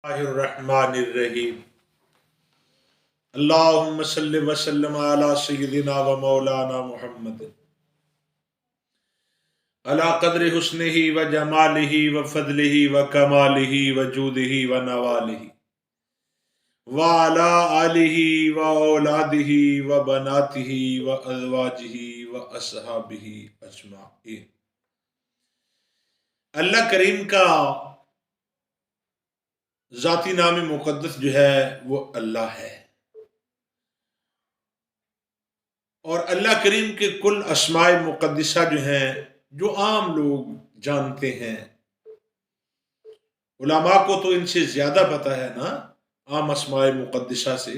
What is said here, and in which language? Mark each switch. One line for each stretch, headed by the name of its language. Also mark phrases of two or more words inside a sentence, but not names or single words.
Arabic: الرحمن الرحيم. اللهم صل وسلم على سيدنا ومولانا محمد على قدر حسنه وجماله وفضله وكماله وجوده ونواله وعلى آله وأولاده وبناته وأزواجه وأصحابه أجمعين.
Urdu: اللہ کریم کا ذاتی نام مقدس جو ہے وہ اللہ ہے، اور اللہ کریم کے کل اسمائے مقدسہ جو ہیں، جو عام لوگ جانتے ہیں، علما کو تو ان سے زیادہ پتا ہے نا، عام اسمائے مقدسہ سے.